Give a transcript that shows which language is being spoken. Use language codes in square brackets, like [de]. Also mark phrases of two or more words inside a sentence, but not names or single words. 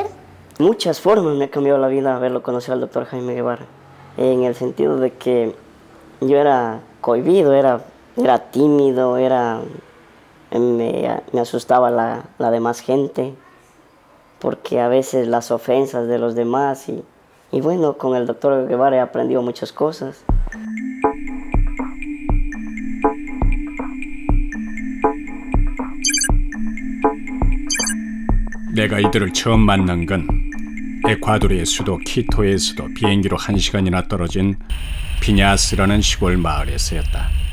[es] Muchas formas me ha cambiado la vida haberlo conocido al doctor Jaime Guevara, en el sentido de que yo era cohibido, era tímido, me asustaba la demás gente, porque a veces las ofensas de los demás y bueno, con el doctor Guevara he aprendido muchas cosas. [ko] 내가 이들을 처음 만난 건 에콰도르의 수도 키토에서도 비행기로 1시간이나 떨어진 피냐스라는 시골 마을에서였다.